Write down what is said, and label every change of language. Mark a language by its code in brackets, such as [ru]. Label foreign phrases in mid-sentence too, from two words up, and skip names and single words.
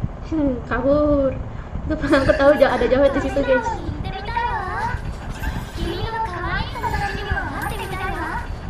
[id] Kabur. Itu aku tahu ada Jawet di situ guys. [ja] 行ってみたいわ。君の可愛い友達にも会ってみたいわ。